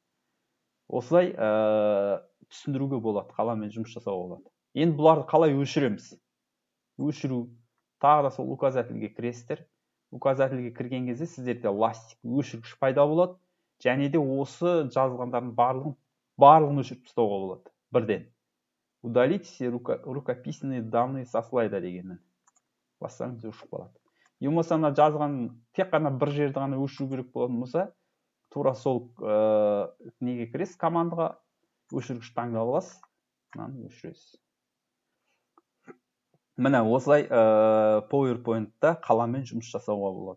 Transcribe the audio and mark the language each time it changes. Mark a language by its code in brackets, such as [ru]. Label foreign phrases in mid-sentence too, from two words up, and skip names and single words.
[kk] Осылай түсіндіруге болады, қаламмен жұмыс жасауға болады. Енді бұларды қалай өшіреміз? Өшіру. Тағы да сол указательге кіресіздер. Указательге кірген кезде сіздерде ластик өшіргіш пайда болады. Және де осы жазылғандардың барлығын өшіріп тастауға болады. [ru] Бірден. Удалить все рукописные данные со слайда дегенмен. [kk] Бассаңыз өшіп қалады. Болмаса жазған тек қана бір жерді ғана өшіру керек болатын болса, тура сол неге кіресіз, командаға өшіргіш таңдап аласыз, мынаны өшіресіз. Міне осылай PowerPoint-та қаламмен жұмыс жасауға болады.